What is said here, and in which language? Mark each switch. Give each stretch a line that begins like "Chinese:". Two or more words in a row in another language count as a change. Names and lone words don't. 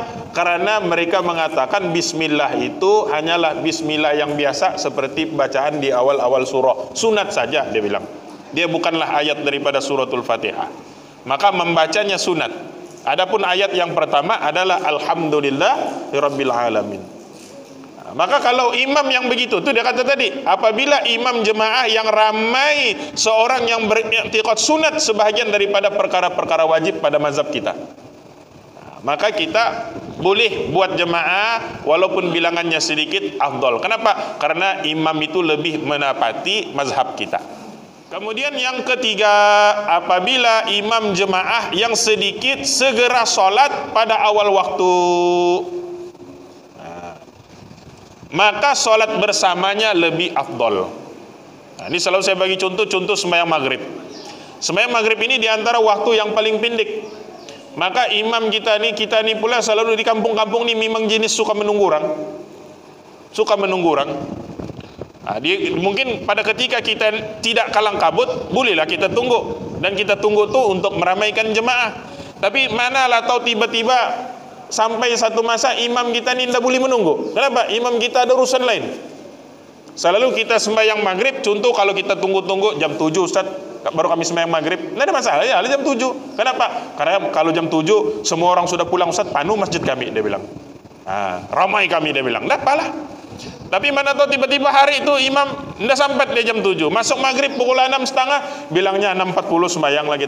Malay: Karena mereka mengatakan bismillah itu hanyalah bismillah yang biasa seperti bacaan di awal-awal surah, sunat saja dia bilang. Dia bukanlah ayat daripada suratul Fatihah. Maka membacanya sunat. Adapun ayat yang pertama adalah
Arabic: الحمد لله رب العالمين.
Malay: Maka kalau imam yang begitu, itu dia kata tadi, apabila imam jemaah yang ramai seorang yang beriktikad sunat sebahagian daripada perkara-perkara wajib pada mazhab kita, maka kita boleh buat jemaah walaupun bilangannya sedikit afdal. Kenapa? Karena imam itu lebih menapati mazhab kita. Kemudian yang ketiga, apabila imam jemaah yang sedikit segera sholat pada awal waktu, maka sholat bersamanya lebih afdol. Ini selalu saya bagi contoh sembahyang maghrib. Sembahyang maghrib ini diantara waktu yang paling pendek. Maka imam kita ni pula selalu di kampung-kampung ni memang jenis suka menunggu orang. Mungkin pada ketika kita tidak kalang kabut, bolehlah kita tunggu. Dan kita tunggu tu untuk meramaikan jemaah. Tapi manalah tahu tiba-tiba sampai satu masa imam kita ni tidak boleh menunggu. Kenapa? Imam kita ada urusan lain. Selalu kita sembahyang maghrib, contoh kalau kita tunggu-tunggu jam 7 Ustaz, baru kami sembahyang maghrib, tidak ada masalah ya, jam 7. Kenapa? Karena kalau jam 7 semua orang sudah pulang Ustaz, penuh masjid kami, dia bilang. Ramai kami, dia bilang. Tidak apalah. Tapi mana tahu tiba-tiba hari itu imam tidak sampai dia jam 7. Masuk maghrib pukul 6.30, bilangnya 6.40 sembahyang lah kita.